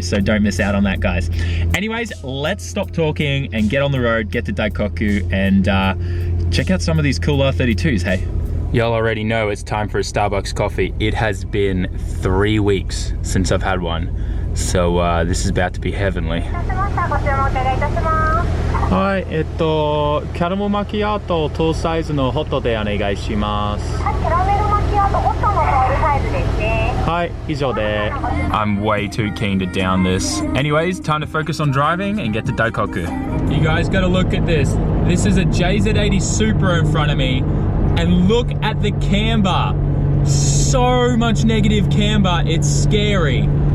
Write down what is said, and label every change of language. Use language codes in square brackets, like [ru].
[en] So don't miss out on that, guys. Anyways, let's stop talking and get on the road, get to Daikoku, and check out some of these cool R32s, hey? Y'all already know it's time for a Starbucks coffee. It has been 3 weeks since I've had one. So this is about to be heavenly. [ja] Hi, キャラメルマキアートトーサイズのホットでお願いします。キャラメルマキアートホットのトールサイズですね。はい、以上で。 [en] I'm way too keen to down this. Anyways, time to focus on driving and get to Daikoku. You guys gotta look at this. This is a JZ80 Supra in front of me. And look at the camber. So much negative camber, it's scary.